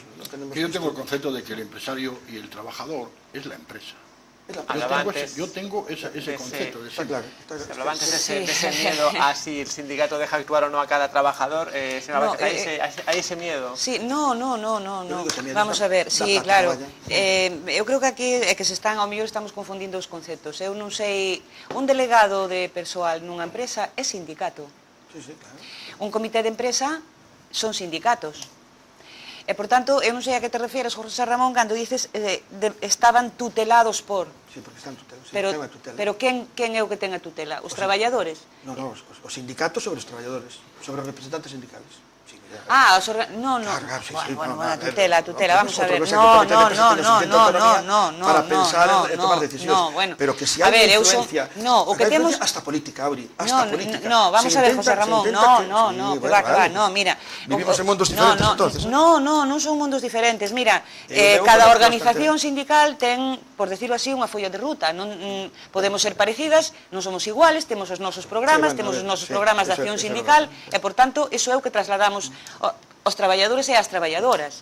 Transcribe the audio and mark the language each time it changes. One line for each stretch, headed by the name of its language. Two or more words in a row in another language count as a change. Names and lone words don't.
Spanish: yo tengo el concepto de que el empresario y el trabajador es la empresa. Yo tengo ese concepto. Está claro. Se hablaba antes de ese miedo a si el sindicato deja actuar o no a cada trabajador. ¿Hay ese miedo? Sí, no. Vamos a ver, sí, claro.
Galician: Eu creo que aquí é que ao mellor estamos confundindo os conceptos. Eu non sei, un delegado de persoal nunha empresa é sindicato.
Spanish: Sí, claro.
Galician: Un comité de empresa son sindicatos. E, por tanto, eu non sei a que te refieres, José Ramón, cando dices estaban tutelados por...
Spanish: Sí, porque están tutelados.
Galician: Pero quen é o que ten a tutela? Os traballadores? Non, os sindicatos sobre os traballadores, sobre os representantes sindicales.
Spanish: No. Bueno,
Galician: a tutela, vamos a ver.
Spanish: No. Para pensar en tomar decisiones. Pero que si hay influencia...
Galician: No, o que temos...
Spanish: Hasta política, Auri, hasta política. No, vamos a ver, José Ramón, no, que va, no, mira... Vivimos en mundos diferentes, entonces. No son mundos diferentes.
Galician: Mira, cada organización sindical ten,
Spanish: por decirlo así,
Galician: unha folla de ruta. Non podemos ser parecidas, non somos iguales, temos os nosos programas, temos os nosos programas de acción sindical, e, por tanto, iso é o que trasladamos os traballadores e as traballadoras.